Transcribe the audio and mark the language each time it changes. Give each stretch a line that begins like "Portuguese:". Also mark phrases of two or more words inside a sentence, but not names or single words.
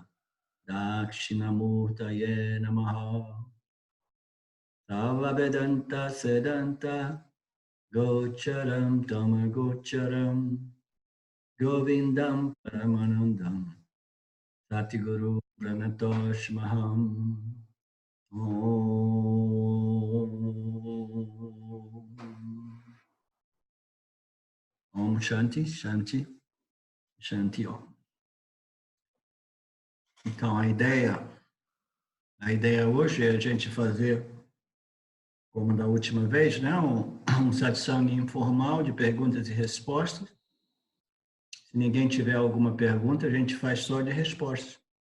Sanskrit: Dakshinamurtaye Namaha Tava Vedanta Sedanta Gocharam Tamagocharam Govindam Paramanandam Satiguru Pranatosh Maham Om Shanti, Shanti, Shanti Om.
Portuguese: Então a ideia hoje é a gente fazer, como da última vez, né, um satsang informal de perguntas e respostas. Se ninguém tiver alguma pergunta, a gente faz só de respostas.